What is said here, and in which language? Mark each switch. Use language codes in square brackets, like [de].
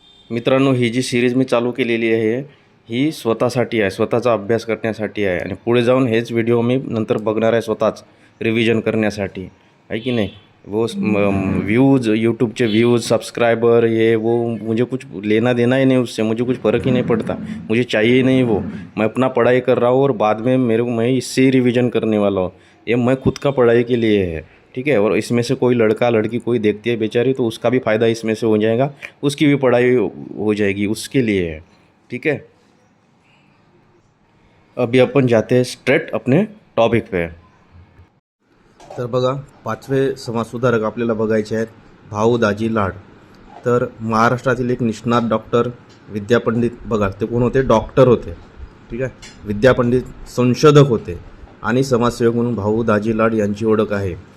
[mr] मित्रांनो, ही जी सिरीज मी चालू केलेली आहे ही स्वतःसाठी आहे, स्वतःचा अभ्यास करण्यासाठी आहे आणि पुढे जाऊन हेच व्हिडिओ मी नंतर बघणार आहे स्वतःच रिव्हिजन करण्यासाठी, आहे की नहीं। [hi] वो व्यूज़, यूट्यूब के व्यूज़, सब्सक्राइबर, ये वो मुझे कुछ लेना देना ही नहीं उससे, मुझे कुछ फ़र्क ही नहीं पड़ता, मुझे चाहिए ही नहीं वो। मैं अपना पढ़ाई कर रहा हूँ और बाद में मैं इससे ही रिवीजन करने वाला हूँ। ये मैं खुद का पढ़ाई के लिए है, ठीक है। और इसमें से कोई लड़का लड़की कोई देखती है बेचारी, तो उसका भी फ़ायदा इसमें से हो जाएगा, उसकी भी पढ़ाई हो जाएगी, उसके लिए है, ठीक है। अभी अपन जाते हैं स्ट्रेट अपने टॉपिक पे। [mr] तर बघा, पाचवे समाजसुधारक आपल्याला बघायचे आहेत भाऊ दाजी लाड। तर महाराष्ट्रातील एक निष्णात डॉक्टर, विद्यापंडित, बघा ते कोण होते, डॉक्टर होते, ठीक आहे, विद्यापंडित, संशोधक होते आणि समाजसेवक म्हणून भाऊ दाजी लाड यांची ओळख आहे।